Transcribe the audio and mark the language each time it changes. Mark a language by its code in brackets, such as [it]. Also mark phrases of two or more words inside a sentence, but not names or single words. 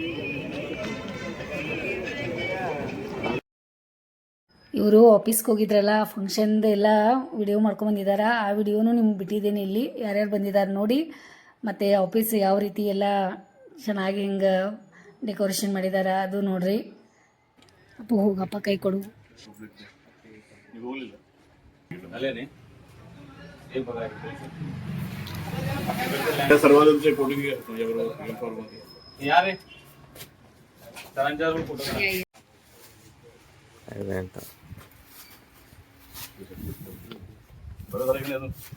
[kn] ಇವರು ಆಫೀಸ್ಗೆ ಹೋಗಿದ್ರಲ್ಲ, ಫಂಕ್ಷನ್ದು ಎಲ್ಲ ವಿಡಿಯೋ ಮಾಡ್ಕೊಂಬಂದಿದ್ದಾರೆ. ಆ ವಿಡಿಯೋನು ನಿಮ್ಗೆ ಬಿಟ್ಟಿದ್ದೀನಿ ಇಲ್ಲಿ, ಯಾರ್ಯಾರು ಬಂದಿದ್ದಾರೆ ನೋಡಿ. ಮತ್ತು ಆಫೀಸ್ ಯಾವ ರೀತಿ ಎಲ್ಲ ಚೆನ್ನಾಗಿ ಹಿಂಗೆ ಡೆಕೋರೇಷನ್ ಮಾಡಿದ್ದಾರೆ ಅದು ನೋಡ್ರಿ. ಅಪ್ಪ ಹೋಗಪ್ಪ, ಕೈ ಕೊಡು. [mr] सर्वांचे फोटो यारे सरांच्या फोटो ಅಂತ बरोबर आहे की नाही.